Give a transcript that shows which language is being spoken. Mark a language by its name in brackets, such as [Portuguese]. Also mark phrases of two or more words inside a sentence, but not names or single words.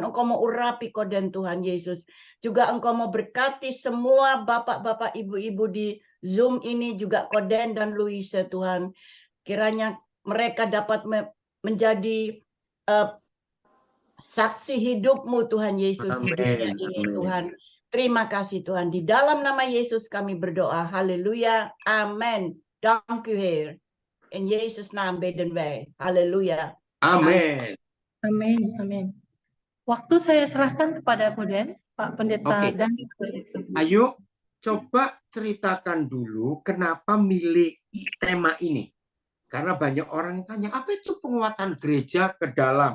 [Indonesian] Engkau mau urapi Koden Tuhan Yesus. Juga Engkau mau berkati semua bapak-bapak, ibu-ibu di Zoom ini, juga Koden dan Louise Tuhan. Kiranya mereka dapat menjadi saksi hidupmu Tuhan Yesus di dunia ini Tuhan. Terima kasih Tuhan. Di dalam nama Yesus kami berdoa. Haleluya. [Dutch] Amen. Dank u Heer. In Jezus naam bidden wij. Haleluya. [Indonesian] Amin. Amin. Amin. Waktu saya serahkan kepada Koden, Pak Pendeta. Oke. Dan Ayo, coba ceritakan dulu kenapa milih tema ini. Karena banyak orang tanya, apa itu penguatan gereja ke dalam?